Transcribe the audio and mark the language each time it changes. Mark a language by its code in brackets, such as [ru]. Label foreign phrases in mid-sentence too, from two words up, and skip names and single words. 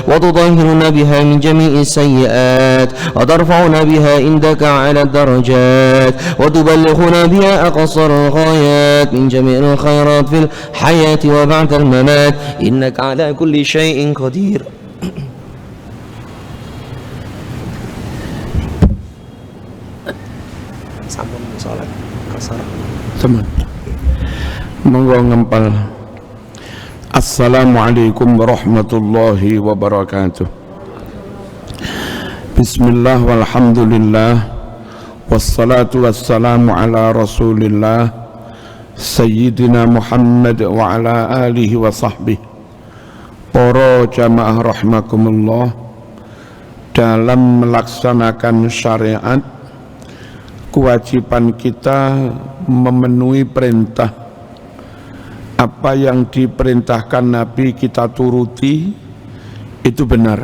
[ar] وتطهرنا بها من جميع السيئات وترفعنا بها عندك على الدرجات وتبلغنا بها أقصر الغايات من جميع الخيرات في الحياة وبعد الممات إنك على كل شيء قدير. [jv] Sampun salat kasar. Teman. Monggo ngempal. [ar] السلام عليكم ورحمة الله وبركاته. بسم الله والحمد لله والصلاة والسلام على رسول الله سيدنا محمد وعلى آله وصحبه. [id] Para jamaah rahimakumullah, dalam melaksanakan syariat kewajiban kita memenuhi perintah. Apa yang diperintahkan Nabi kita turuti, itu benar.